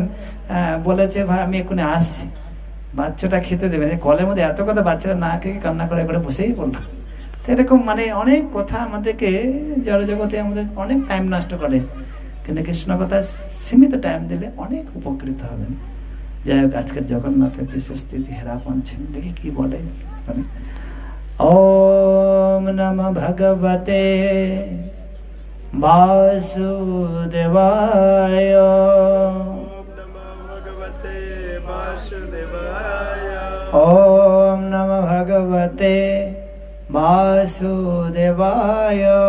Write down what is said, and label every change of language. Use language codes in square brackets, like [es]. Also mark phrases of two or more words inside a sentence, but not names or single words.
[bn] বলেছে ভাই আমি এক্ষুনি আসছি, বাচ্চাটা খেতে দেবেন, কলের মধ্যে এত কথা, বাচ্চারা না খেয়ে কান্না করে করে বসেই বললো। তো এরকম মানে অনেক কথা আমাদেরকে জড়জগতে আমাদের অনেক টাইম নষ্ট করে। কিন্তু কৃষ্ণ কথা সীমিত টাইম দিলে অনেক উপকৃত হবেন। যাই হোক, আজকের জগন্নাথের বিশেষ তিথি হেরা পঞ্চমী, দেখি কি বলে। [sa] ওম নমঃ ভগবতে বাসুদেবায়। ওম নমঃ ভগবতে বাসুদেবায়।